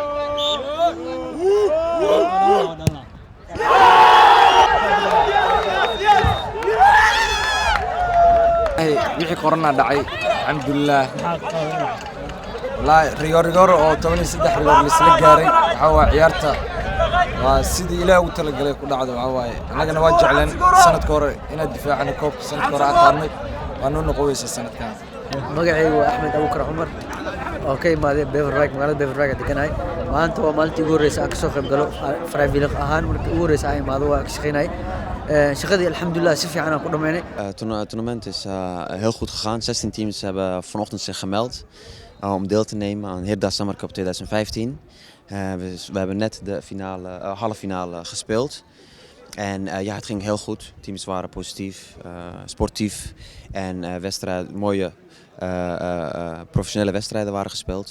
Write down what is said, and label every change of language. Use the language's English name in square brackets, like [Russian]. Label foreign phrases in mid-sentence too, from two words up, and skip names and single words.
[Somali] wixii corona dhacay [Arabic] الحمد لله والله [Somali] rigoor oo 13 rigoor lisla gaaray waxa waa ciyaarta waa sidii ilaahay u talagalay ku dhacdo waxa waaye anagana waa jeclan sanadka hore inaad difaacano koobka sanadka hore qaadnay waanu noqoyay sanadkan magacaygu waa Axmed Abuukar Cumar oo ka imaaday Beverwijk magaalada Beverwijk deganahay maanta waa maalintii ugu horeysay aan ka soo qayb galo Freiwillig ahaan markii ugu horeysay aan imaado waa ka shaqeynay shaqadii alxamdulillah si fiican aan ku dhameynay [Dutch] toernooi is heel goed gegaan 16 teams hebben vanochtend zich gemeld om deel te nemen aan Herda Summer Cup 2015 we hebben net de halve finale gespeeld en ja, het ging heel goed. Teams waren positief, sportief en mooie professionele wedstrijden waren gespeeld.